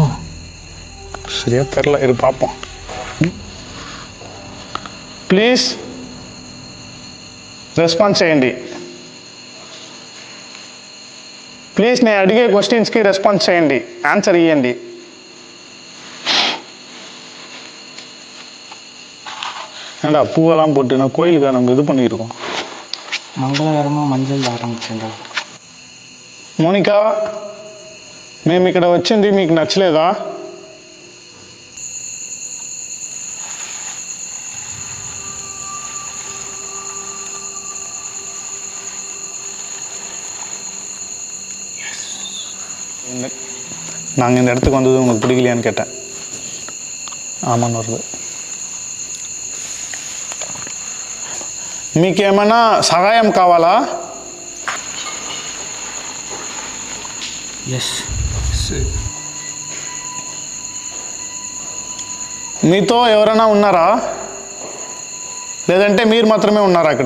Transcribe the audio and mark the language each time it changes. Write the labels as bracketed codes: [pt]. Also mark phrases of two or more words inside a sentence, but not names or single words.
[ta] சரியா தெரில, இது பார்ப்போம். [en] please response [te] చేయండి. ప్లీజ్ నేను అడిగే క్వశ్చన్స్కి రెస్పాన్స్ చేయండి, ఆన్సర్ ఇవ్వండి. [ta] ஏண்டா பூவெல்லாம் போட்டு நான் கோயிலுக்கு நம்ம இது பண்ணியிருக்கோம். [te] మంగళవారము మంజల్ ఆరంభించండి. మోనికా, మేము ఇక్కడ వచ్చింది మీకు నచ్చలేదా? [ta] நாங்கள் இந்த இடத்துக்கு வந்தது உங்களுக்கு பிடிக்கலையான்னு கேட்டேன். ஆமான்னு வருது. [te] మీకేమైనా సహాయం కావాలా? ఎస్. మీతో ఎవరైనా ఉన్నారా, లేదంటే మీరు మాత్రమే ఉన్నారా ఇక్కడ?